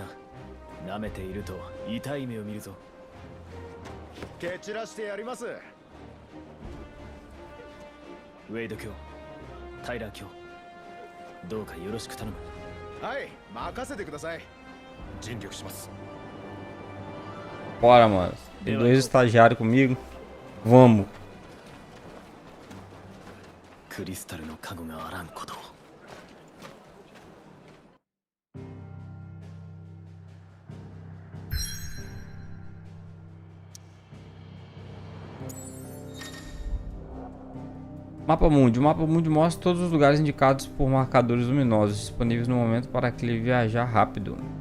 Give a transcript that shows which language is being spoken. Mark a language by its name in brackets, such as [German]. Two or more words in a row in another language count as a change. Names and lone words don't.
[Japanese] 舐めていると痛い目を見るぞ。蹴散らしてやります。ウェイド卿、タイラー卿、どうかよろしく頼む。はい、任せてください。尽力します。 [Portuguese] Bora, mano. Tem dois estagiários comigo. Vamos. [Japanese] クリスタルの加護があらんことを。 [Portuguese] Mapa Mundi. O Mapa Mundi mostra todos os lugares indicados por marcadores luminosos, disponíveis no momento para aquele viajar rápido.